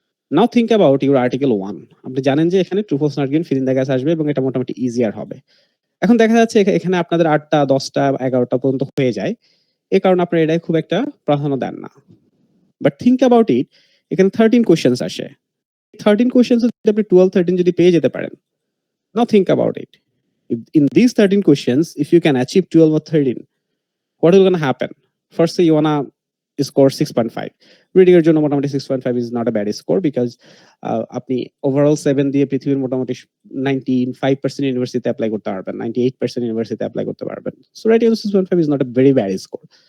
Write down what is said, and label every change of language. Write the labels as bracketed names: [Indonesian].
[English] Now think about your article 1। [Bangla] আপনি জানেন যে এখানে true false not given fill in the gaps আসবে এবং এটা মোটামুটি ইজিয়ার হবে। এখন দেখা যাচ্ছে এখানে আপনাদের 8 টা 10 টা 11 টা পর্যন্ত হয়ে যায়। এই কারণে আপনারা এটাই খুব একটা প্রাধান্য দেন না। [English] but think about it, [Bangla] এখানে 13 কোয়েশ্চেন্স আসে। 13 কোয়েশ্চেন্স যদি আপনি 12 13 যদি পেয়ে যেতে পারেন, [English] Now think about it. In these 13 questions, if you can achieve 12 or 13, what is going to happen? Firstly, you wanna score 6.5. [Bangla] Reading এর জন্য মোটামুটি [English] 6.5 is not a bad score because [Bangla] আপনি overall 7 দিয়ে পৃথিবীর মোটামুটি 95% ইউনিভার্সিটিতে অ্যাপ্লাই করতে পারবেন, 98% ইউনিভার্সিটিতে অ্যাপ্লাই করতে পারবেন। [English] So writing 6.5 is not a very bad score.